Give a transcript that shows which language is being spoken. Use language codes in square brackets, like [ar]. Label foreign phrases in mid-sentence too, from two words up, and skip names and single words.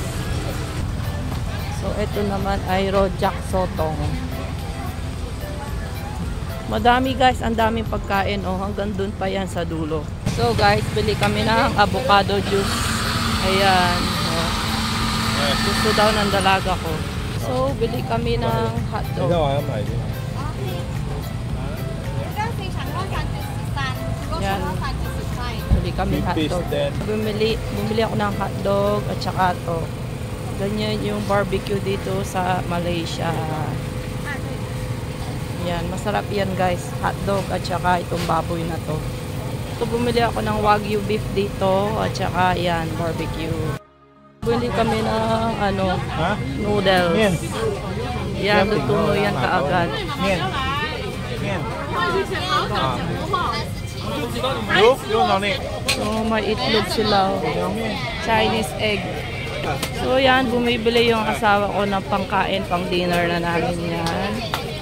[tl] So, ito naman ay rojak sotong. Madami guys, ang daming pagkain. Oh, hanggang dun pa yan sa dulo. So guys, bili kami ng [en] avocado juice. [tl] Ayan. Oh. Gusto daw ng dalaga ko. So, bili kami ng [zh] 等一下 [tl] hotdog. [zh] 我还要买一个。 [tl] Yan. Bili kami ng [en] Big hotdog. fish then. [tl] Bumili ako ng hotdog at saka to. Ganyan yung barbecue dito sa Malaysia. Yan, masarap yan guys. Hotdog at saka itong baboy na to. So, bumili ako ng [en] Wagyu beef [tl] dito at saka yan, barbecue. Bumili kami ng ano, [zh] 啊？ [tl] noodles. [zh] 面。 [tl] Yan, lutuno yan kaagad. [zh] 面。面。啊。有哪里？ [tl] So, may itlog sila. [zh] 有面。 [en] Chinese egg. [tl] So, yan, bumibili yung asawa ko ng pangkain, pang dinner na namin yan.